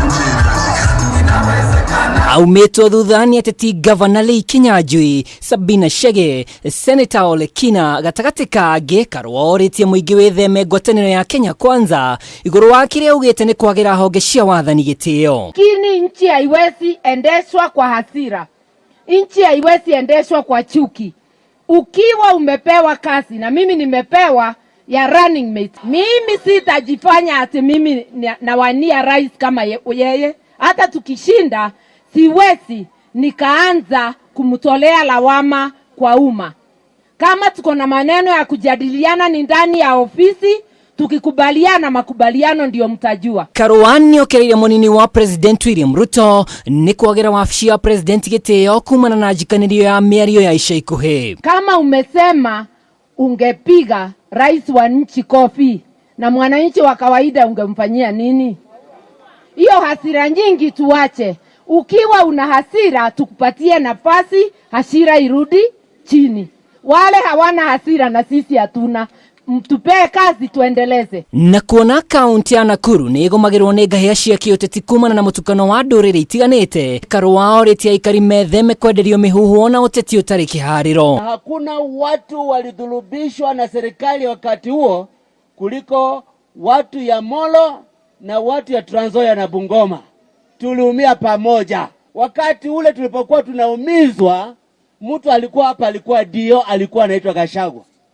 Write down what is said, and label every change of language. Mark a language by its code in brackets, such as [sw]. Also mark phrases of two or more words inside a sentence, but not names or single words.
[ki] Aumĩtwo thutha nĩ ateti Gavana Lee Kinyanjui, Sabina Chege, Senator Ole Kina gatagatĩ ka angĩ. Karua orĩtie mũingĩ wĩtheme ngwatanĩro ya Kenya Kwanza igũrũ wa kĩrĩa augĩte nĩ kwagira honge cia wathani gĩtĩo. [sw] Kini nchi haiwezi endeshwa kwa hasira, nchi haiwezi endeshwa kwa chuki. Ukiwa umepewa kazi na mimi nimepewa ya [en] running mate, [sw] mimi sitajifanya ati mimi nawania rais kama yeye. Hata tukishinda siwezi nikaanza kumtolea lawama kwa umma. Kama tuko na maneno ya kujadiliana ni ndani ya ofisi, tukikubaliana makubaliano ndio mtajua. [ki] Karua niokirire Munini wa presidWnt Ruto ni kwagira wabici ya president gitio kumana na njikanirio ya mĩario ya ica ikuhĩ. [sw] Kama umesema ungepiga rais wa nchi kofi na mwananchi wa kawaida ungemfanyia nini? Hiyo hasira nyingi tuache. Ukiwa una hasira tukupatie nafasi, hasira irudi chini. Wale hawana hasira na sisi hatuna, mtupee kazi tuendeleze. [ki] Na kuona kaunti ya Naikuru nĩ ĩgũmagĩrwo nĩ ngahĩha cia kĩũteti kumana na mũtukano wa ndũrĩrĩ itiganĩte. Karua orĩtie aikari metheme kwenderio mĩhuhu na ũteti ũtarĩ kĩharĩro. [sw] Hakuna watu walidhulubishwa na serikali wakati huo kuliko watu ya Molo na watu ya Trans Nzoia na Bungoma. Tuliumia pamoja. Wakati ule tulipokuwa tunaumizwa, mtu alikuwa hapa, alikuwa dio, alikuwa anaitwa Gachagua.